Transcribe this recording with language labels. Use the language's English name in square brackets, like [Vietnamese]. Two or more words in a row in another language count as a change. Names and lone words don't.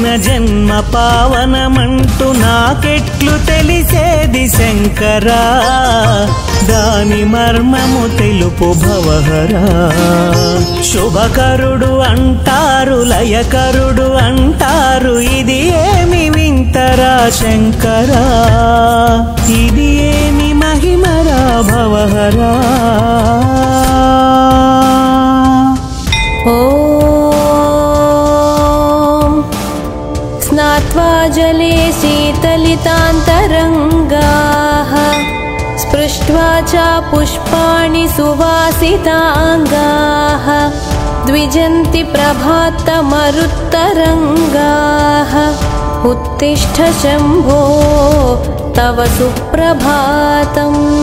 [Telugu] జన్మ పావనమంటూ నాకెట్లు తెలిసేది శంకరా దాని మర్మము తెలుపు భవహరా శుభకరుడు అంటారు లయకరుడు అంటారు ఇది ఏమి వింతరా శంకరా ఇది ఏమి మహిమరా భవహరా [Sanskrit] स्नात्वा जले शीतलितान्तरङ्गाः स्पृष्ट्वा दृष्ट्वा च पुष्पाणि सुवासिताङ्गाः द्विजन्ति प्रभातमरुत्तरङ्गाः उत्तिष्ठ शम्भो तव सुप्रभातम्